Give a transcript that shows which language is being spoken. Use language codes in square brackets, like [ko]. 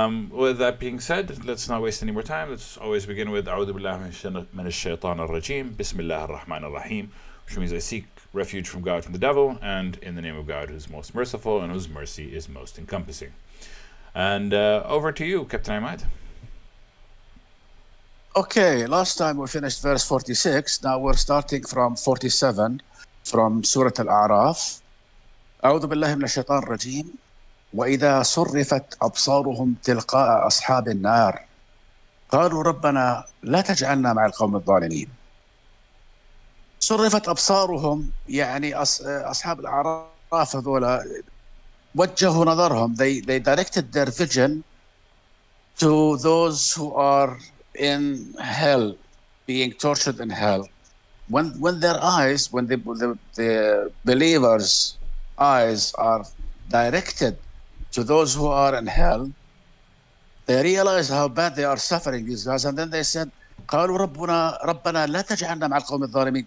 [en] With that being said, let's not waste any more time. Let's always begin with [ar] أعوذ بالله من الشيطان الرجيم بسم الله الرحمن الرحيم, [en] which means I seek refuge from God from the devil, and in the name of God who's most merciful and whose mercy is most encompassing. And over to you, Captain Ahmad. Okay, last time we finished verse 46. Now we're starting from 47 from Surah Al-A'raf. [ar] أعوذ بالله من الشيطان الرجيم وإذا صرفت أبصارهم تلقاء أصحاب النار قالوا ربنا لا تجعلنا مع القوم الظالمين. صرفت أبصارهم يعني أصحاب الأعراف هذولا وجهوا نظرهم. [en] They directed their vision to those who are in hell, being tortured in hell. When their eyes, when the believers' eyes are directed to those who are in hell, they realize how bad they are suffering, these guys, and then they said, [ar] قالوا ربنا لا تجعلنا مع القوم الظالمين.